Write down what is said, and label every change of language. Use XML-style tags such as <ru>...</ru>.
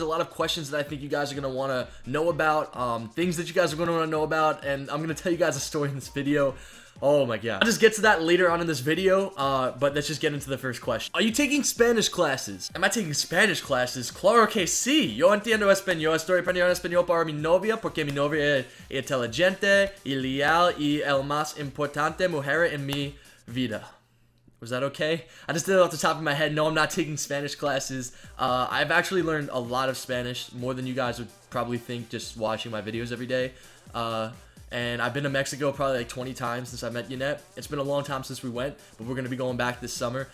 <en>A lot of questions that I think you guys are going to want to know about. Things that you guys are going to want to know about. And I'm going to tell you guys a story in this video. Oh my god. I'll just get to that later on in this video, but let's just get into the first question. Are you taking Spanish classes? Am I taking Spanish classes?</en> <es>Claro que sí. Yo entiendo español. Estoy aprendiendo español para mi novia, porque mi novia es inteligente y leal y el más importante mujer en mi vida.</es> <en>Was that okay? I just did it off the top of my head. No, I'm not taking Spanish classes. I've actually learned a lot of Spanish, more than you guys would probably think just watching my videos every day. And I've been to Mexico probably like 20 times since I met Yannette. It's been a long time since we went, but we're going to be going back this summer.</en>